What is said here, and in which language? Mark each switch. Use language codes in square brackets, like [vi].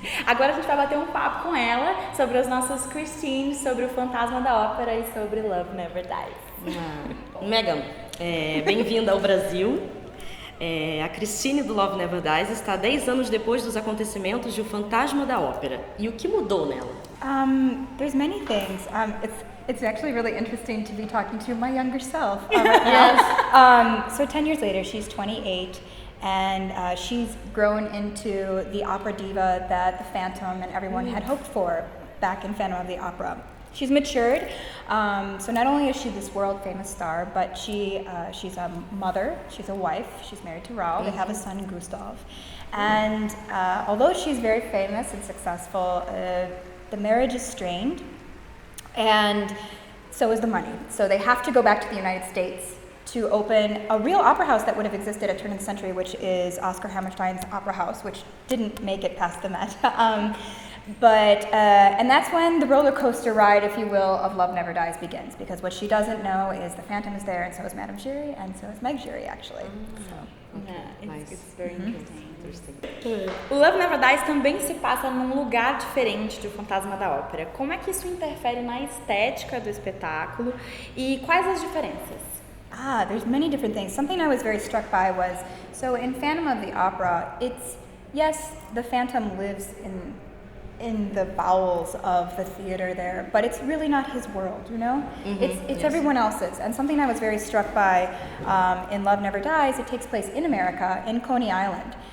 [pt] Agora a gente vai bater um papo com ela sobre as nossas Christines, sobre o Fantasma da Ópera e sobre Love Never Dies. Meghan, bem-vinda ao Brasil. A Christine do Love Never Dies está 10 anos depois dos acontecimentos de O Fantasma da Ópera. E o que mudou nela? [en] There's many things. It's actually really interesting to be talking to my younger self right now. So 10 years later, she's 28, and she's grown into the opera diva that the Phantom and everyone had hoped for back in Phantom of the Opera. She's matured, so not only is she this world-famous star, but she's a mother, she's a wife, she's married to Raoul, they have a son, Gustav. And although she's very famous and successful, the marriage is strained, and so is the money. So they have to go back to the United States to open a real opera house that would have existed at turn of the century, which is Oscar Hammerstein's Opera House, which didn't make it past the Met. And that's when the roller coaster ride, if you will, of Love Never Dies begins, because what she doesn't know is the Phantom is there, and so is Madame Giry, and so is Meg Giry, actually. It's very interesting. [pt] O Love Never Dies também se passa num lugar diferente do Fantasma da Ópera. Como é que isso interfere na estética do espetáculo e quais as diferenças? [en] There's many different things. Something I was very struck by was, so in Phantom of the Opera, yes, the Phantom lives in the bowels of the theater there, but it's really not his world, you know? It's everyone else's. And something I was very struck by in Love Never Dies, it takes place in America, in Coney Island.